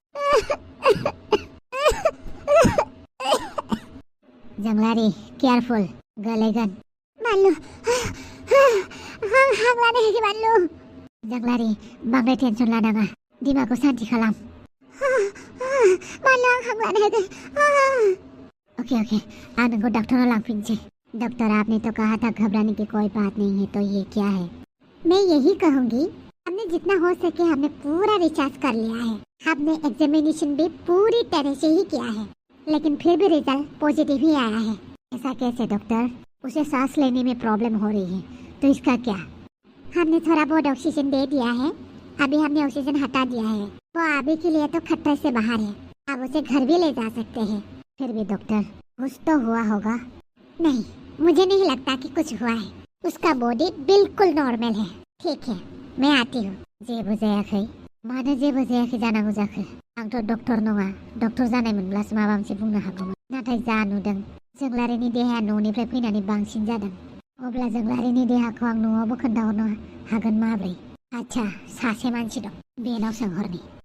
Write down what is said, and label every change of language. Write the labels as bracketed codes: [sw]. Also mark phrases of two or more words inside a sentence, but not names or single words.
[brx] जोंलारि केयारफुल गोलैगोन बानलु हां लानो हायाखै बानलु जोंलारि बांद्राय टेनसन लानाङा दिमागखौ शान्ति खालाम बानलु आं हां लानो हायाखै ओके आं नोंखौ डॉक्टरनाव लांफिनसै [hi] डॉक्टर आपने तो कहा था घबराने की कोई बात नहीं है तो ये क्या है मैं यही कहूँगी हमने जितना हो सके हमने पूरा रिचार्ज कर लिया है हमने एग्जामिनेशन भी पूरी तरह से ही किया है लेकिन फिर भी रिजल्ट पॉजिटिव ही आया है ऐसा कैसे डॉक्टर उसे सांस लेने में प्रॉब्लम हो रही है तो इसका क्या हमने थोड़ा बहुत ऑक्सीजन दे दिया है अभी हमने ऑक्सीजन हटा दिया है वो अभी के लिए तो खतरे से बाहर है अब उसे घर भी ले जा सकते हैं फिर भी डॉक्टर कुछ तो हुआ होगा नहीं मुझे नहीं लगता कि कुछ हुआ है उसका बॉडी बिल्कुल नॉर्मल है ठीक है मैं आती हूँ [brx] जेबो जायाखै मानो जेबो जायाखै जानांगौ जाखो आंथ' डक्टर नङा डक्टर जानायमोनब्लासो माबा मोनसे बुंनो हागौमोन नाथाय जा नुदों जोंलारिनि देहाया न'निफ्राय फैनानै बांसिन जादों अब्ला जोंलारिनि देहाखौ आं न'आवबो खोन्थाहरनो हागोन माब्रै आच्छा सासे मानसि दं बेनाव सोंहरनि